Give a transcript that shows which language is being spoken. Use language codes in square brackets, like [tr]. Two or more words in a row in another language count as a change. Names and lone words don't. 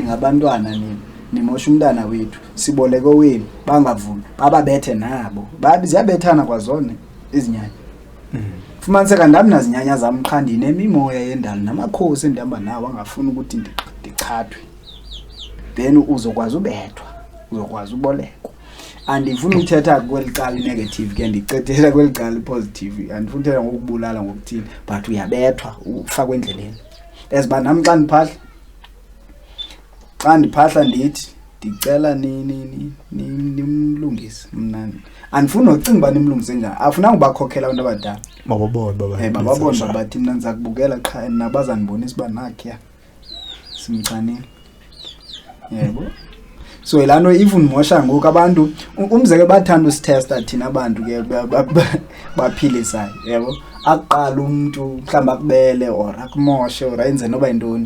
[xh] ngabantwana nini nimosha umntana wethu siboleke wenu bangavumi bababethe nabo ziyabethana kwazona izinyanya fumaniseka ndami nazinyanya zamqhandini emimoya yendalo namakhosi endihamba nawo angafuni ukuthi ndichathwe then uzokwazi ubethwa uzokwazi ubolekwa andifuni ukuthetha kwelicala negative ke ndicethela kwelicala positive andifuni ukuthetha ngokubulala ngokuthini but uyabethwa ufakwe endleleni esiba nami xa ndiphahla ndithi ndicela nimlungise mnani andifuni ucinga ba nimlungise njani afuna ngibakhokhela abantu abadala bababone bathi mina ngizakubukela qha nabazanibonisa ba nakhe simchanile yebo so ilano even mosha ngoku abantu umzeke bathanda usitesta thina abantu ke baphilisayo yebo aqala umuntu mhlamba kubele or akumoshe or ayenze noba intoni